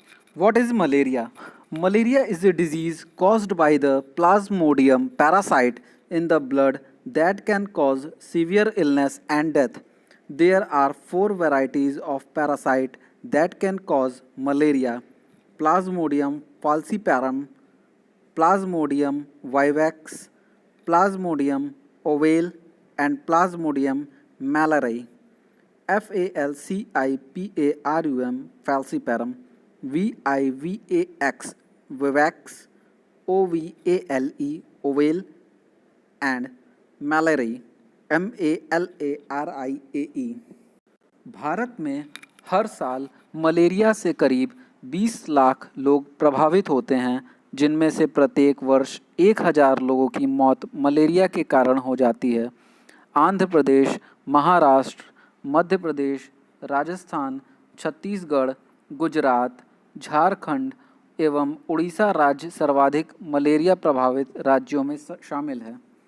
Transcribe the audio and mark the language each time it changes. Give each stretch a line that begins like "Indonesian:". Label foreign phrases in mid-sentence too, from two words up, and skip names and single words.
English: What is malaria? Malaria is a disease caused by the Plasmodium parasite in the blood that can cause severe illness and death. There are four varieties of parasite that can cause malaria: Plasmodium falciparum, Plasmodium vivax, Plasmodium ovale, and Plasmodium malariae. falciparum falciparum, vivax vivax, ovale ovale, and malariae malariae.
Hindi: भारत में हर साल मलेरिया से करीब 20 लाख लोग प्रभावित होते हैं, जिनमें से प्रत्येक वर्ष 1000 लोगों की मौत मलेरिया के कारण हो जाती है। आंध्र प्रदेश, महाराष्ट्र, मध्य प्रदेश, राजस्थान, छत्तीसगढ़, गुजरात, झारखंड एवं उड़ीसा राज्य सर्वाधिक मलेरिया प्रभावित राज्यों में शामिल है।